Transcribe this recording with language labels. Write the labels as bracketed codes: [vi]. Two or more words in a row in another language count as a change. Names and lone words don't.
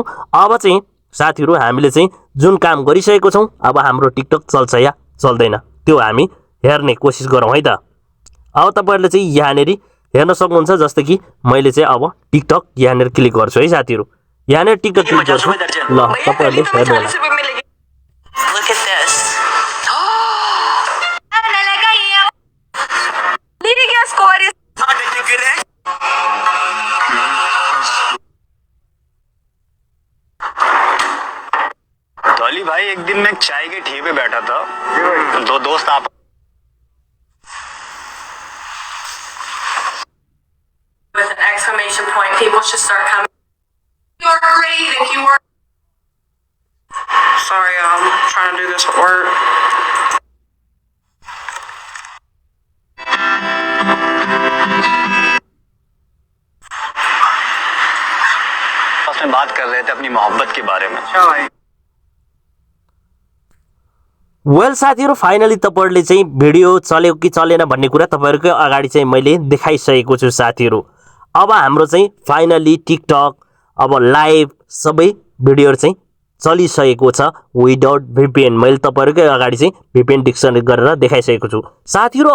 [ne] अब चाहिँ साथीहरु हामीले चाहिँ जुन काम गरिसकेको छौं अब हाम्रो टिकटक चल्छ या चल्दैन त्यो हामी हेर्ने कोसिस गरौँ है त। अब तपाईहरुले चाहिँ यहाँनेर हेर्न सक्नुहुन्छ। जस्तै कि मैले चाहिँ अब टिकटक यहाँनेर क्लिक गर्छु है साथीहरु। यहाँनेर टिकटक क्लिक गर्छु। ल तपाईहरुले हेर्नु होला। [hi] अली भाई एक दिन मैं चाय के ठेले पे बैठा था। दो दोस्त आप [en] with an exclamation point, people should start coming. You're great if you were. Sorry, I'm trying to do this at work. [hi] में बात कर रहे थे अपनी मोहब्बत के बारे में। [ne] वेल साथीहरु फाइनली तपाईहरुले चाहिँ भिडियो चल्यो कि चलेन भन्ने कुरा तपाईहरुकै अगाडि चाहिँ मैले देखाइसकेको छु साथीहरु। अब हाम्रो चाहिँ फाइनली टिकटक अब लाइभ सबै भिडियोहरु चाहिँ चलिसकेको छ [en] without VPN. [ne] मैले तपाईहरुकै अगाडि चाहिँ [en] VPN disconnect [ne] गरेर देखाइसकेको छु साथीहरु।